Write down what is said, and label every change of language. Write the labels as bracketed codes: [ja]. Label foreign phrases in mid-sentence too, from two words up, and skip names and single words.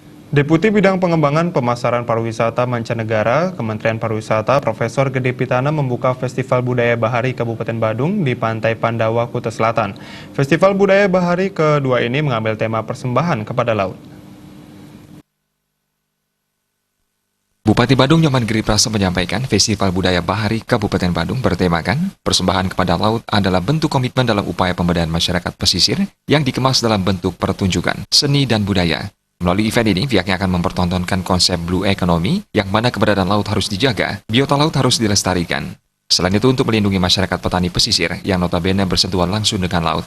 [id] Deputi Bidang Pengembangan Pemasaran Pariwisata Mancanegara, Kementerian Pariwisata, Profesor Gede Pitana membuka Festival Budaya Bahari Kabupaten Badung di Pantai Pandawa, Kuta Selatan. Festival Budaya Bahari kedua ini mengambil tema persembahan kepada laut. Bupati Badung Nyoman Giriprasa menyampaikan Festival Budaya Bahari Kabupaten Badung bertemakan persembahan kepada laut adalah bentuk komitmen dalam upaya pemberdayaan masyarakat pesisir yang dikemas dalam bentuk pertunjukan, seni dan budaya. Melalui event ini, pihaknya akan mempertontonkan konsep [en] Blue Economy, [id] yang mana keberadaan laut harus dijaga, biota laut harus dilestarikan. Selain itu, untuk melindungi masyarakat petani pesisir yang notabene bersentuhan langsung dengan laut.